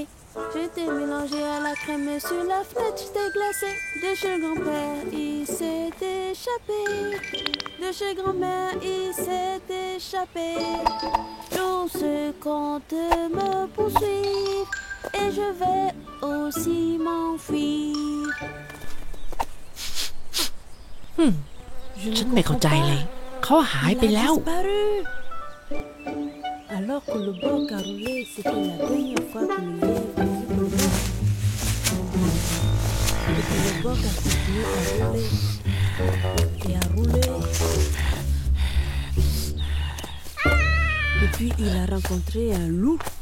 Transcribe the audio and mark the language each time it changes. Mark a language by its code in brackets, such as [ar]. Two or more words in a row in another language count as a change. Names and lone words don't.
[fr] J'étais mélangé à la crème sur la fenêtre, j'étais glacé. De chez grand-père, il s'est échappé. De chez grand-mère, il s'est échappé. Tous comptent me poursuivre et je vais aussi m'enfuir. [th] ฉันไม่เข้าใจเลย เขาหายไปแล้ว [fr] Disparu. Alors que le boc a roulé, c'était la dernière fois que le lièvre a vu Colobok. Et puis le boc a continué à rouler. Et à rouler. Et puis il a rencontré un loup.